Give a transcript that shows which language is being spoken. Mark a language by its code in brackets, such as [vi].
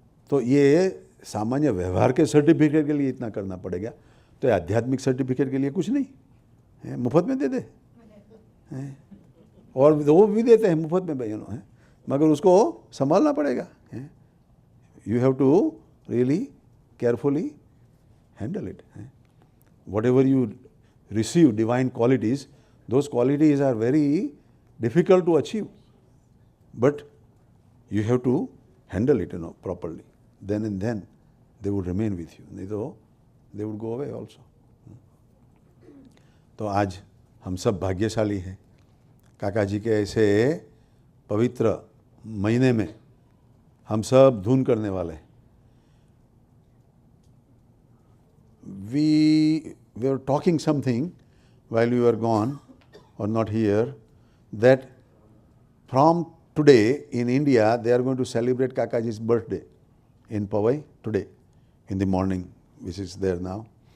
[hi] तो ये सामान्य व्यवहार के सर्टिफिकेट के लिए इतना करना पड़ेगा, तो आध्यात्मिक सर्टिफिकेट के लिए कुछ नहीं है, मुफ्त में दे दे और वो भी देते हैं मुफ्त में भाई मगर उसको संभालना पड़ेगा। [en] You have to really carefully handle it. Whatever you receive divine qualities, those qualities are very difficult to achieve, but you have to handle it properly, then and then they would remain with you, [hi] नहीं तो [en] they would go away also। [hi] तो आज हम सब भाग्यशाली हैं, काका जी के ऐसे पवित्र महीने में हम सब धून करने वाले हैं। [en] We were talking something while we were gone or not here, that from today in India they are going to celebrate Kakaji's birthday in Powai today in the morning, which is there now.